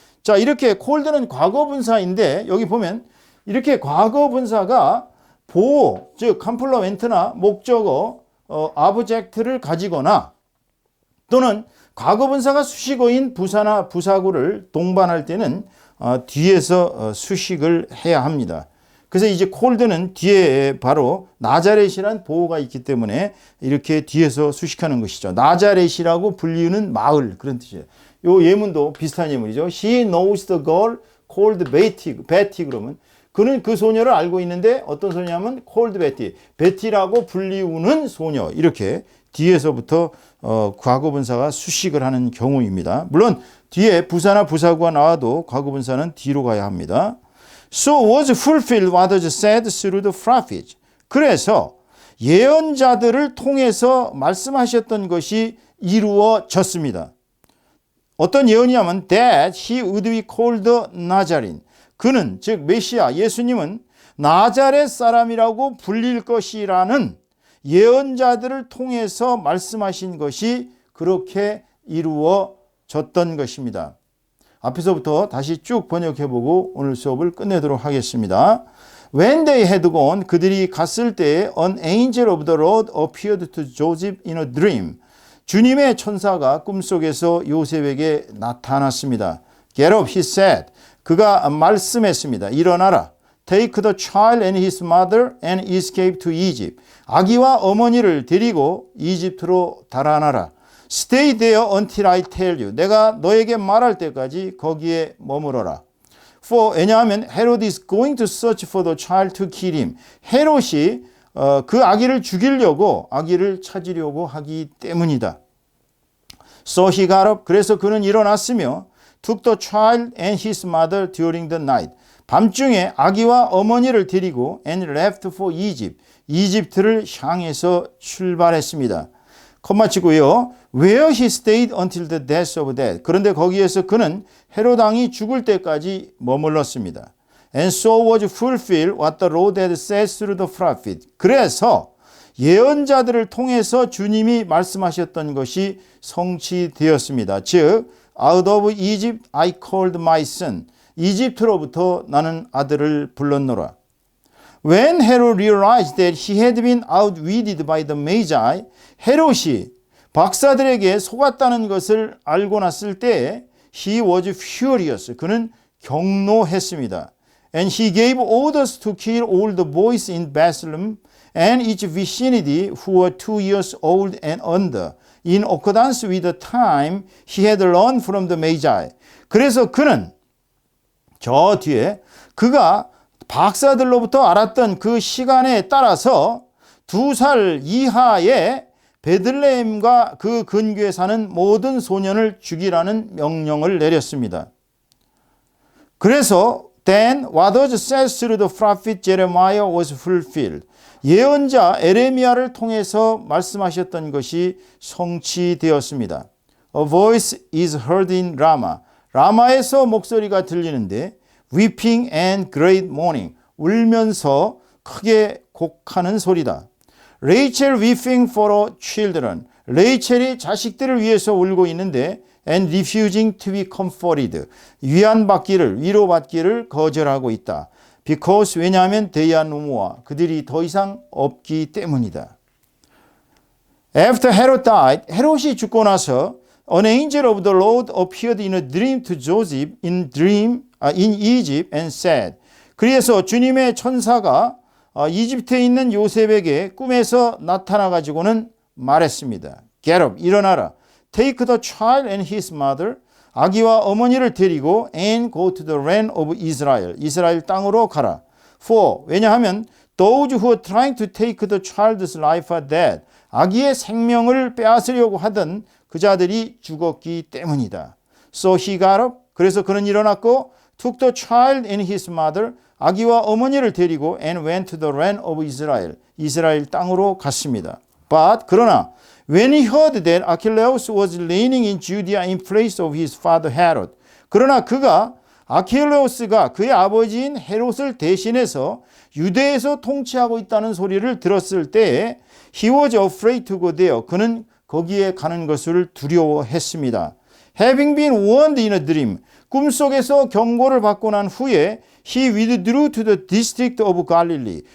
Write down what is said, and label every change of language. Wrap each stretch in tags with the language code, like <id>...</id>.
<ko>자, 이렇게 콜드는 과거분사인데 여기 보면 이렇게 과거분사가 보호, 즉 컴플리멘트나 목적어, 아브젝트를 가지거나 또는 과거분사가 수식어인 부사나 부사구를 동반할 때는 뒤에서 수식을 해야 합니다. 그래서 이제 콜드는 뒤에 바로 나자렛이라는 보호가 있기 때문에 이렇게 뒤에서 수식하는 것이죠. 나자렛이라고 불리는 마을, 그런 뜻이에요. 요 예문도 비슷한 예문이죠.</ko> <en>She knows the girl called Betty.</en> <ko>그러면 그는 그 소녀를 알고 있는데 어떤 소녀냐면</ko> <en>called Betty.</en> <ko>베티라고 불리우는 소녀. 이렇게 뒤에서부터 과거분사가 수식을 하는 경우입니다. 물론 뒤에 부사나 부사구가 나와도 과거분사는 뒤로 가야 합니다.</ko> <en>So was fulfilled what was said through the prophets.</en> <ko>그래서 예언자들을 통해서 말씀하셨던 것이 이루어졌습니다. 어떤 예언이냐면</ko> <en>that he would be called Nazarene.</en> <ko>그는 즉 메시아 예수님은 나자렛 사람이라고 불릴 것이라는 예언자들을 통해서 말씀하신 것이 그렇게 이루어졌던 것입니다. 앞에서부터 다시 쭉 번역해보고 오늘 수업을 끝내도록 하겠습니다.</ko> <en>When they had gone,</en> <ko>그들이 갔을 때에</ko> <en>an angel of the Lord appeared to Joseph in a dream.</en> <ko>주님의 천사가 꿈속에서 요셉에게 나타났습니다.</ko> <en>Get up, he said.</en> <ko>그가 말씀했습니다. 일어나라.</ko> <en>Take the child and his mother and escape to Egypt.</en> <ko>아기와 어머니를 데리고 이집트로 달아나라.</ko> <en>Stay there until I tell you.</en> <ko>내가 너에게 말할 때까지 거기에 머무러라. 왜냐하면</ko> <en>Herod is going to search for the child to kill him.</en> <ko>헤롯이 그 아기를 죽이려고 아기를 찾으려고 하기 때문이다.</ko> <en>So he got up.</en> <ko>그래서 그는 일어났으며</ko> <en>took the child and his mother during the night.</en> <ko>밤중에 아기와 어머니를 데리고</ko> <en>and left for Egypt.</en> <ko>이집트를 향해서 출발했습니다. 콤마 치고요.</ko> <en>Where he stayed until the death of death.</en> <ko>그런데 거기에서 그는 헤롯 왕이 죽을 때까지 머물렀습니다.</ko> <en>And so was fulfilled what the Lord had said through the prophet.</en> <ko>그래서 예언자들을 통해서 주님이 말씀하셨던 것이 성취되었습니다. 즉,</ko> <en>out of Egypt I called my son.</en> <ko>이집트로부터 나는 아들을 불렀노라.</ko> <en>When Herod realized that he had been outwitted by the Magi,</en> <ko>헤롯이 박사들에게 속았다는 것을 알고 났을 때</ko> <en>he was furious.</en> <ko>그는 경노했습니다.</ko> <en>And he gave orders to kill all the boys in Bethlehem and its vicinity who were 2 years old and under, in accordance with the time he had learned from the Magi.</en> <ko>그래서 그는 저 뒤에 그가 박사들로부터 알았던 그 시간에 따라서 2살 이하의 베들레헴과 그 근교에 사는 모든 소년을 죽이라는 명령을 내렸습니다. 그래서</ko> <en>Then what was said through the prophet Jeremiah was fulfilled.</en> <ko>예언자 에레미야를 통해서 말씀하셨던 것이 성취되었습니다.</ko> <en>A voice is heard in Rama.</en> <ko>라마에서 목소리가 들리는데</ko> <en>weeping and great mourning.</en> <ko>울면서 크게 곡하는 소리다.</ko> <en>Rachel weeping for her children.</en> <ko>레이첼이 자식들을 위해서 울고 있는데</ko> <en>and refusing to be comforted.</en> <ko>위안받기를, 위로받기를 거절하고 있다.</ko> <en>Because</en> <ko>왜냐하면</ko> <en>they are no more.</en> <ko>그들이 더 이상 없기 때문이다.</ko> <en>After Herod died,</en> <ko>헤롯이 죽고 나서</ko> <en>an angel of the Lord appeared in a dream to Joseph in Egypt and said.</en> <ko>그래서 주님의 천사가 이집트에 있는 요셉에게 꿈에서 나타나 가지고는 말했습니다.</ko> <en>Get up,</en> <ko>일어나라.</ko> <en>Take the child and his mother,</en> <ko>아기와 어머니를 데리고</ko> <en>and go to the land of Israel,</en> <ko>이스라엘 땅으로 가라.</ko> <en>For,</en> <ko>왜냐하면</ko> <en>those who are trying to take the child's life are dead.</en> <ko>아기의 생명을 빼앗으려고 하던 그 자들이 죽었기 때문이다.</ko> <en>So he got up,</en> <ko>그래서 그는 일어났고</ko> <en>took the child and his mother,</en> <ko>아기와 어머니를 데리고</ko> <en>and went to the land of Israel,</en> <ko>이스라엘 땅으로 갔습니다.</ko> <en>But,</en> <ko>그러나</ko> <en>when he heard that Archelaus was reigning in Judea in place of his father Herod,</en> <ko>그러나 그가 아킬레오스가 그의 아버지인 헤롯을 대신해서 유대에서 통치하고 있다는 소리를 들었을 때</ko> <en>he was afraid to go there.</en> <ko>그는 거기에 가는 것을 두려워했습니다.</ko> <en>Having been warned in a dream,</en> <ko>꿈속에서 경고를 받고 난 후에</ko> <en>he withdrew to the district of Galilee.</en>